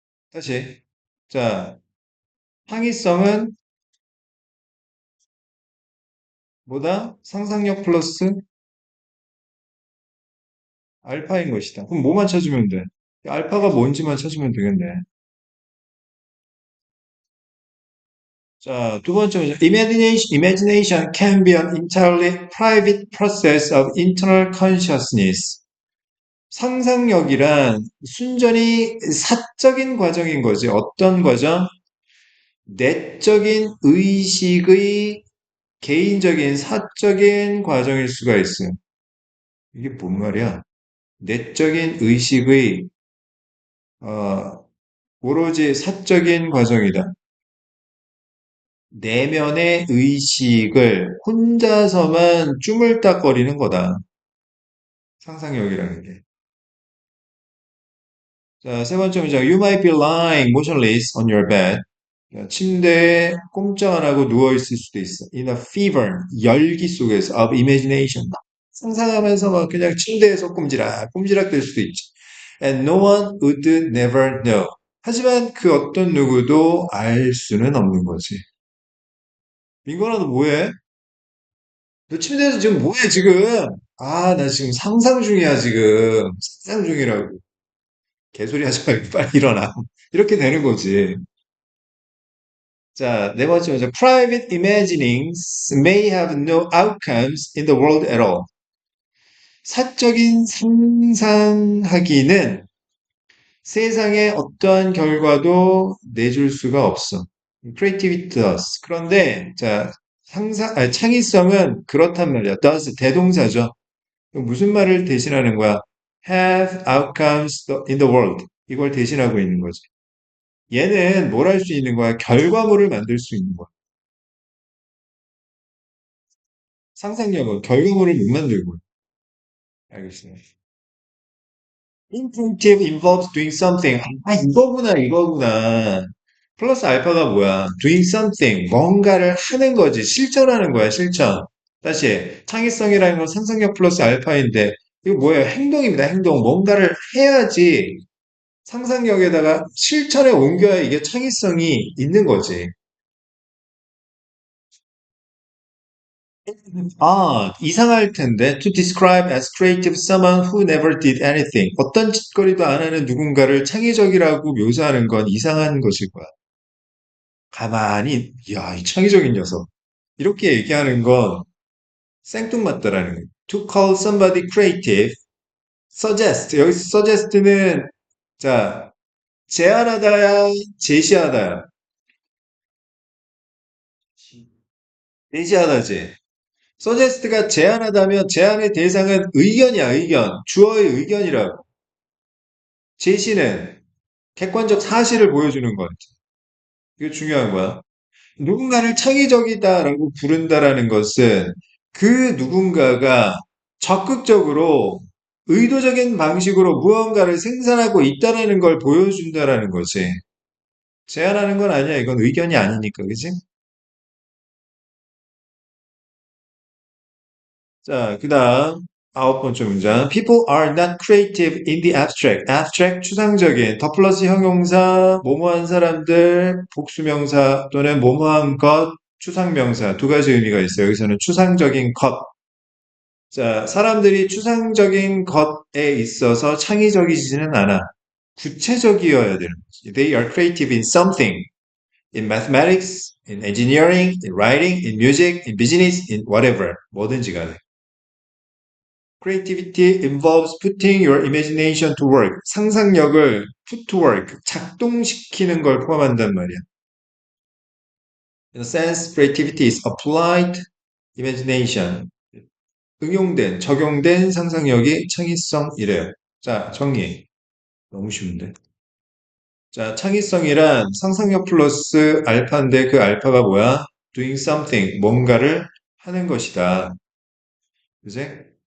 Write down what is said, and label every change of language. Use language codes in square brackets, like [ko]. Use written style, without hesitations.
[ko] 다시. 자, 창의성은 뭐다? 상상력 플러스 알파인 것이다. 그럼 뭐만 찾으면 돼? 알파가 뭔지만 찾으면 되겠네. 자, 두 번째 문제. [en] Imagination can be an entirely private process of internal consciousness. [ko] 상상력이란 순전히 사적인 과정인 거지. 어떤 과정? 내적인 의식의 개인적인 사적인 과정일 수가 있어요. 이게 뭔 말이야? 내적인 의식의 오로지 사적인 과정이다. 내면의 의식을 혼자서만 쪼물딱거리는 거다. 상상력이라는 게. 자, 세 번째 문장. [en] You might be lying motionless on your bed. [ko] 침대에 꼼짝 안 하고 누워있을 수도 있어. [en] In a fever, [ko] 열기 속에서 [en] of imagination. [ko] 상상하면서 막 그냥 침대에서 꼼지락 될 수도 있지. [en] And no one would never know. [ko] 하지만 그 어떤 누구도 알 수는 없는 거지. 민건아, 너 뭐해? 너 침대에서 지금 뭐해, 지금? 아, 나 지금 상상 중이야, 지금. 상상 중이라고. 개소리 하지 말고 빨리 일어나. 이렇게 되는 거지. 자, 네 번째 문제. [en] Private imaginings may have no outcomes in the world at all. [ko] 사적인 상상하기는 세상에 어떠한 결과도 내줄 수가 없어. [en] Creativity does. [ko] 그런데, 자, 창의성은 그렇단 말이야. does, 대동사죠. 무슨 말을 대신하는 거야? [en] have outcomes in the world. [ko] 이걸 대신하고 있는 거지. 얘는 뭘 할 수 있는 거야? 결과물을 만들 수 있는 거야. 상상력은 결과물을 못 만들고. 알겠어요. [en] Imperative involves doing something. [ko] 아, 이거구나. 플러스 알파가 뭐야? [en] Doing something. [ko] 뭔가를 하는 거지. 실천하는 거야, 실천. 다시, 창의성이라는 건 상상력 플러스 알파인데, 이거 뭐예요? 행동입니다, 행동. 뭔가를 해야지 상상력에다가 실천에 옮겨야 이게 창의성이 있는 거지. 아, 이상할 텐데. [en] To describe as creative someone who never did anything. [ko] 어떤 짓거리도 안 하는 누군가를 창의적이라고 묘사하는 건 이상한 것일 거야. 가만히, 야, 이 창의적인 녀석. 이렇게 얘기하는 건 생뚱맞다라는 거예요. [en] To call somebody creative, suggest. [ko] 여기서 suggest는, 자, 제안하다야, 제시하다야. 제시하다지. suggest가 제안하다면 제안의 대상은 의견이야, 의견. 주어의 의견이라고. 제시는 객관적 사실을 보여주는 거지. 이게 중요한 거야. 누군가를 창의적이다라고 부른다라는 것은 그 누군가가 적극적으로 의도적인 방식으로 무언가를 생산하고 있다라는 걸 보여준다라는 거지. 제안하는 건 아니야. 이건 의견이 아니니까, 그지? 자, 그 다음 아홉 번째 문장. [en] People are not creative in the abstract. [ko] abstract, 추상적인, 더 플러스 형용사, 뭐뭐한 사람들, 복수명사 또는 뭐뭐한 것, 추상명사 두 가지 의미가 있어요. 여기서는 추상적인 것. 자, 사람들이 추상적인 것에 있어서 창의적이지는 않아. 구체적이어야 되는 거지. [en] They are creative in something. In mathematics, in engineering, in writing, in music, in business, in whatever. [ko] 뭐든지 간에. [en] Creativity involves putting your imagination to work. [ko] 상상력을 [en] put to work, [ko] 작동시키는 걸 포함한단 말이야. [en] In a sense, creativity is applied imagination. [ko] 응용된, 적용된 상상력이 창의성이래요. 자, 정리. 너무 쉬운데. 자, 창의성이란 상상력 플러스 알파인데 그 알파가 뭐야? [en] Doing something, [ko] 뭔가를 하는 것이다. 그지?